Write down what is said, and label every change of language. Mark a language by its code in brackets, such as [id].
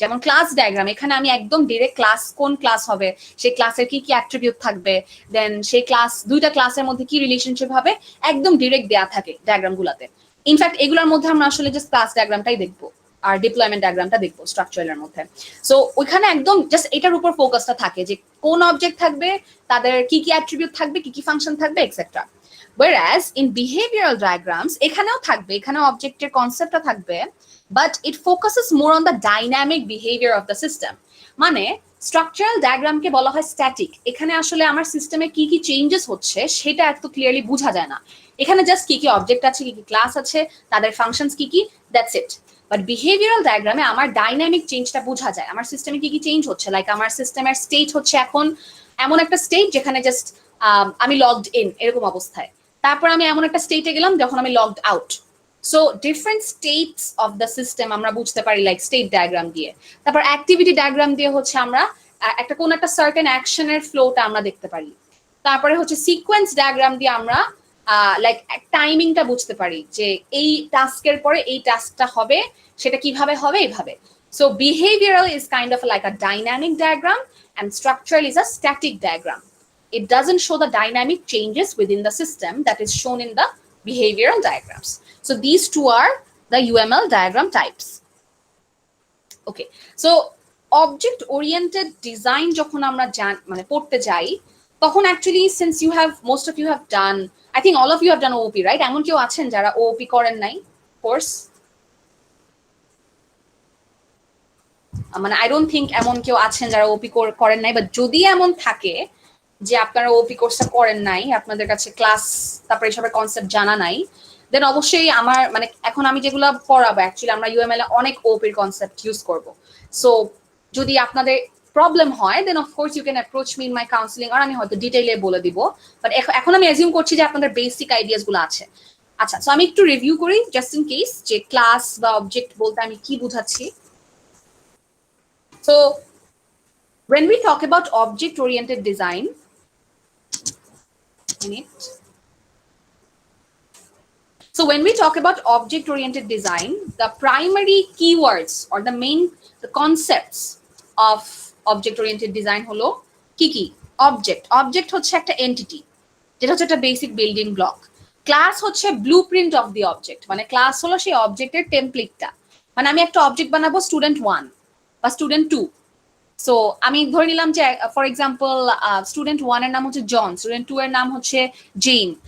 [bn] যেমন class diagram, এখানে আমি একদম ডিরেক্ট ক্লাস, কোন ক্লাস হবে, সেই ক্লাসের কি কি অ্যাট্রিবিউট থাকবে, দেন সেই ক্লাস, দুইটা ক্লাসের মধ্যে কি রিলেশনশিপ হবে, একদম ডিরেক্ট দেয়া থাকে ডায়াগ্রামগুলোতে। ইনফ্যাক্ট এগুলোর মধ্যে আমরা আসলে জাস্ট ক্লাস ডায়াগ্রামটাই দেখবো আর ডিপ্লয়মেন্ট ডায়াগ্রামটা দেখবো স্ট্রাকচারের মধ্যে। সো ওইখানে একদম জাস্ট এটার উপর ফোকাসটা থাকে যে কোন অবজেক্ট থাকবে, তাদের কি কি অ্যাট্রিবিউট থাকবে, কি কি ফাংশন থাকবে etcetera. [en] Whereas in behavioral diagrams [bn] এখানেও থাকবে, এখানেও অবজেক্টের কনসেপ্টটা থাকবে, [en] but it focuses more on the dynamic behavior of the system. [bn] মানে স্ট্রাকচারাল ডায়াগ্রামকে বলা হয় স্ট্যাটিক, এখানে আসলে আমার সিস্টেমে কি কি চেঞ্জেস হচ্ছে সেটা এত ক্লিয়ারলি বোঝা যায় না। এখানে জাস্ট কি কি অবজেক্ট আছে, কি কি ক্লাস আছে, তাদের ফাংশনস কি কি, [en] That's it. [bn] বাট বিহেভিয়ারাল ডায়াগ্রামে আমার ডাইনামিক চেঞ্জটা বোঝা যায়, আমার সিস্টেমে কি কি চেঞ্জ হচ্ছে। লাইক আমার সিস্টেমের স্টেট হচ্ছে এখন এমন একটা স্টেট যেখানে জাস্ট আমি লগড ইন এরকম অবস্থায়, তারপর আমি এমন একটা স্টেটে গেলাম যখন আমি logged out. So [en] different states of the system [bn] আমরা বুঝতে পারি লাইক স্টেট ডায়াগ্রাম দিয়ে। তারপর অ্যাক্টিভিটি ডায়াগ্রাম দিয়ে হচ্ছে আমরা একটা কোন একটা সার্টেন অ্যাকশনের ফ্লোটা আমরা দেখতে পারি। তারপরে হচ্ছে সিকোয়েন্স ডায়াগ্রাম দিয়ে আমরা লাইক টাইমিংটা বুঝতে পারি যে এই টাস্কের পরে এই টাস্কটা হবে, সেটা কিভাবে হবে এইভাবে। [en] So behavioral is kind of like a dynamic diagram and structural is a static diagram. It doesn't show the dynamic changes within the system that is shown in the behavioral diagrams. So these two are the UML diagram types. Okay, so object oriented design [bn] যখন আমরা মানে পড়তে যাই তখন [en] actually since you have most of you have done, I think all of you have done OOP, right? [bn] এমন কেউ আছেন যারা OOP করেন নাই কোর্স? মানে [en] I don't think [bn] এমন কেউ আছেন যারা ওপি করেন নাই, বাট যদি এমন থাকে যে আপনারা ওপি কোর্সটা করেন নাই, আপনাদের কাছে ক্লাস তারপরে এসবের কনসেপ্ট জানা নাই, দেন অবশ্যই আমার মানে এখন আমি যেগুলো পড়াবো অ্যাকচুয়ালি আমরা ইউএমএল এ অনেক ওপির কনসেপ্ট ইউজ করব। সো যদি আপনাদের প্রবলেম হয় দেন of course [en] you can approach me in my counselling, [bn] আর আমি হয়তো ডিটেইলে বলে দিব, বাট এখন আমি অ্যাজিউম করছি যে আপনাদের বেসিক আইডিয়াস গুলো আছে। আচ্ছা, সো আমি একটু রিভিউ করি জাস্ট ইন কেস যে ক্লাস বা অবজেক্ট বলতে আমি কি বুঝাচ্ছি। [en] So when we talk about object-oriented design, so when we talk about object-oriented design, the primary keywords or the concepts of object-oriented design [bn] holo ki [en] object. [bn] Object হচ্ছে একটা entity, যেটা হচ্ছে একটা basic building block. Class হচ্ছে [en] blueprint of the object, [bn] মানে class হলো সেই অবজেক্টের টেমপ্লেটটা। মানে আমি একটা অবজেক্ট বানাবো স্টুডেন্ট 1 বা স্টুডেন্ট 2। সো আমি ধরে নিলাম যে ফর এক্সাম্পল স্টুডেন্ট 1 এর নাম হচ্ছে জন, স্টুডেন্ট 2 এর নাম হচ্ছে জেইন।